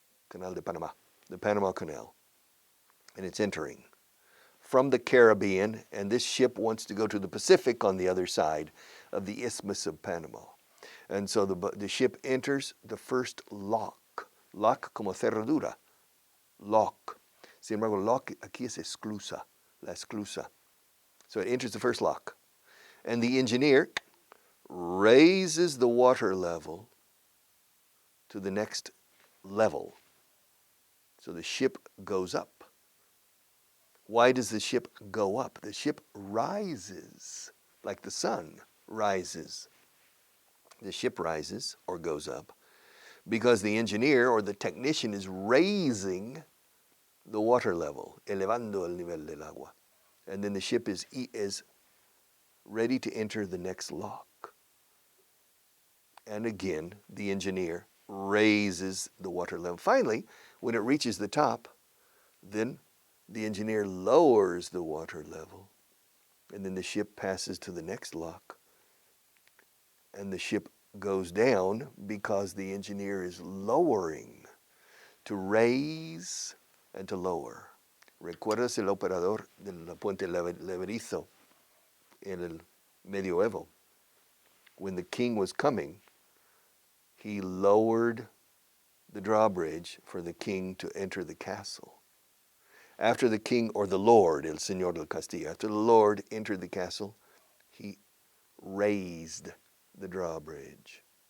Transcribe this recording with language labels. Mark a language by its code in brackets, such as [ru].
[en] Canal de Panama. The Panama Canal. And it's entering. from the Caribbean, and this ship wants to go to the Pacific on the other side of the Isthmus of Panama. And so the ship enters the first lock. [es] Lock como cerradura. Lock. Sin embargo, lock aquí es esclusa. La esclusa. [en] So it enters the first lock. And the engineer raises the water level to the next level. So the ship goes up. Why does the ship go up? The ship rises like the sun rises. The ship rises or goes up because the engineer or the technician is raising the water level, [es] elevando el nivel del agua. [en] And then the ship is ready to enter the next lock. And again, the engineer raises the water level. Finally, when it reaches the top, then the engineer lowers the water level. And then the ship passes to the next lock. And the ship goes down because the engineer is lowering, to raise and to lower. [es] ¿Recuerdas el operador del puente leverizo en el medioevo? [en] When the king was coming, he lowered the drawbridge for the king to enter the castle. After the king, or the lord, [es] el señor del castillo, [en] after the lord entered the castle, he raised the drawbridge.